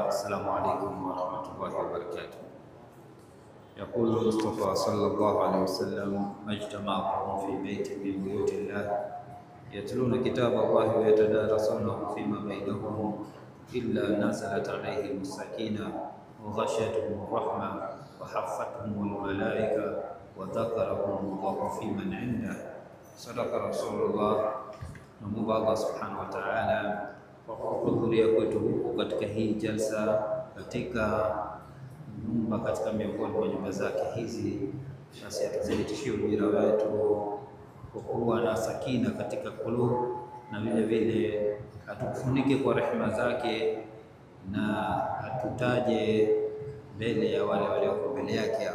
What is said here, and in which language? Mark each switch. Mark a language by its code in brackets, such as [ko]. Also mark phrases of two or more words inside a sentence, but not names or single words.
[ar] السلام عليكم ورحمة الله وبركاته. يقول المصطفى صلى الله عليه وسلم: ما اجتمع قوم في بيت من بيوت الله يتلون كتاب الله ويتدارسونه فيما بينهم إلا نزلت عليهم السكينة وغشيتهم الرحمة وحفتهم الملائكة وذكرهم الله في من عنده. صدق رسول الله. [sw] Namuomba Allah [ar] سبحانه وتعالى [sw] kwa kuhudhuria kwetu huku katika hii jalsa katika nyumba katika miongoni mwa nyumba zake hizi, basi atuzidishie ujira wetu kwa kuwa na sakina katika kulubu, na vile vile atufunike kwa rehema zake na atutaje mbele ya wale walioko mbele yake.